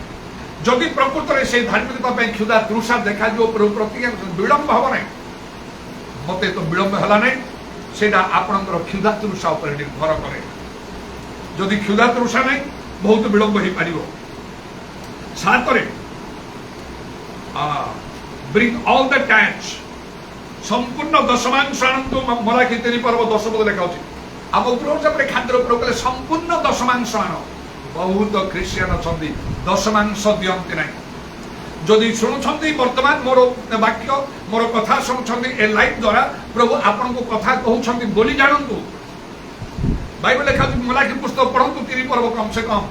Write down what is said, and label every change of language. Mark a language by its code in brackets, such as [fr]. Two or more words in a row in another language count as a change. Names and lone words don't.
[or] ଯଦି ପ୍ରକୃତରେ ସେ ଧାର୍ମିକତା ପାଇଁ କ୍ଷୁଧା ତୃଷା ଦେଖାଯିବ, ପ୍ରତିଜ୍ଞା ବିଳମ୍ବ ହବ ନାହିଁ। ମତେ ତ ବିଳମ୍ବ ହେଲା ନାହିଁ, ସେଇଟା ଆପଣଙ୍କର କ୍ଷୁଧା ତୃଷା ଉପରେ ନିର୍ଭର କରେ। ଯଦି କ୍ଷୁଧା ତୃଷା ନାହିଁ ବହୁତ ବିଳମ୍ବ ହେଇପାରିବ। [en] 7 bring all the tithes, [or] ସମ୍ପୂର୍ଣ୍ଣ ଦଶମାଂଶ ଆଣନ୍ତୁ। ମଲାକି 3 ପର୍ବ 10 ପଦ ଲେଖା ଅଛି। ଆମ ଗୃହରେ ଖାଦ୍ୟ ପ୍ରୟୋଗ କଲେ ସମ୍ପୂର୍ଣ୍ଣ ଦଶମାଂଶ ଆଣ। ବହୁତ ଖ୍ରୀଷ୍ଟିଆନ ଅଛନ୍ତି ଦଶମାଂଶ ଦିଅନ୍ତି ନାହିଁ। ଯଦି ଶୁଣୁଛନ୍ତି ବର୍ତ୍ତମାନ ମୋର ବାକ୍ୟ, ମୋର କଥା ଶୁଣୁଛନ୍ତି ଏ ଲାଇଭ ଦ୍ୱାରା, ପ୍ରଭୁ ଆପଣଙ୍କୁ କଥା କହୁଛନ୍ତି ବୋଲି ଜାଣନ୍ତୁ। ବାଇବେଲ ଲେଖା ଅଛି, ମଲାକି ପୁସ୍ତକ ପଢନ୍ତୁ 3 ପର୍ବ କମ ସେ କମ।